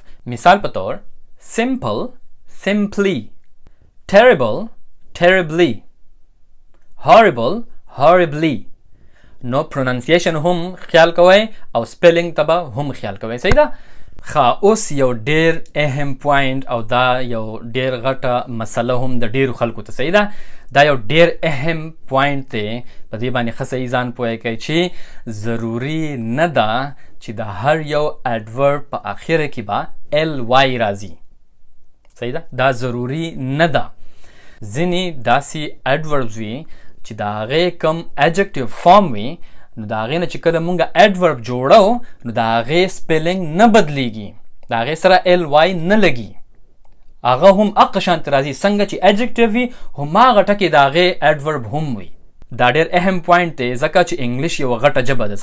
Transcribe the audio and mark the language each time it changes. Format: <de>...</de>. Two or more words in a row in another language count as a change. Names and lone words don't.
<ps>مثال په طور</ps> <en>simple simply، terrible terribly، horrible horribly.</en> <ps>نو پروننسیشن هم خیال کوئ او سپیلینګ ته به هم خیال کوئ. صحیح ده؟ اوس یو ډیر اهم پوینټ او دا یو ډیر غټه مسله هم د ډیرو خلکو ته. صحیح ده؟ دا یو ډیر اهم پوینټ دی، په دې باندې ښه صحیح ځان پوهی کوئ چې ضروري نه ده چې د هر یو adverb په آخره کې به ly راځي. صحیح ده؟ دا ضروري نه ده. ځینې داسې adverbs وي چې د هغې کوم</ps> <en>adjective form</en> <ps>وي نو د هغې نه چې کله مونږ adverb جوړو نو د هغې سپیلینګ نه بدلیږي، د هغې سره ly نه لګي، هغه هم هغه شانته راځي څنګه چې adjective وي هماغه ټکې د هغې adverb هم وي. دا ډېر اهم پوینټ دی ځکه چې انګلیش یوه غټه ژبه ده.</ps>